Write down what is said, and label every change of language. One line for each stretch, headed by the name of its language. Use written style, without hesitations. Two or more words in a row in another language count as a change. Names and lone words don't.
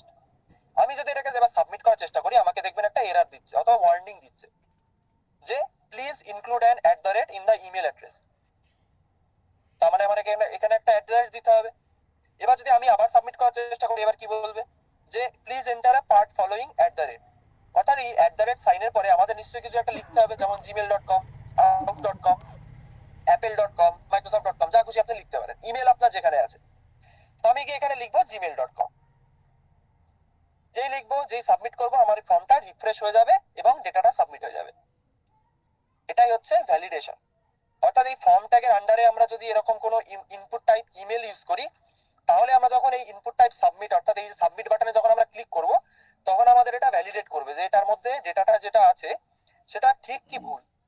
Bangla: আমি যদি এটাকে এবার সাবমিট করার চেষ্টা করি, আমাকে দেখবেন একটা এরর দিচ্ছে অথবা ওয়ার্নিং দিচ্ছে যে
English: please include an @ in the email address.
Bangla: তার মানে আমার এখানে একটা অ্যাড্রেস দিতে হবে। এবার যদি আমি আবার সাবমিট করার চেষ্টা করি, এবার কি বলবে যে
English: please enter a part following @
Bangla: অর্থাৎ এই সাইনের পরে আমাদের নিশ্চয়ই কিছু একটা লিখতে হবে, যেমন gmail.com, outlook.com, apple.com, microsoft.com, যা খুশি আপনি লিখতে পারেন, ইমেল আপনার যেখানে আছে। তো আমি গিয়ে এখানে লিখবো gmail.com। যেই লিখবো, যেই সাবমিট করবো, আমার ফর্মটা রিফ্রেশ হয়ে যাবে এবং ডেটাটা সাবমিট হয়ে যাবে। এটাই হচ্ছে ভ্যালিডেশন। অর্থাৎ এই ফর্ম ট্যাগের আন্ডারে আমরা যদি এরকম কোনো
English: input type email
Bangla: ইউজ করি, তাহলে আমরা যখন এই
English: input type submit,
Bangla: অর্থাৎ এই সাবমিট বাটনে যখন আমরা ক্লিক করব, তখন আমাদের এটা ভ্যালিডেট করবে যে এটার মধ্যে ডেটাটা যেটা আছে সেটা ঠিক কি ভুল।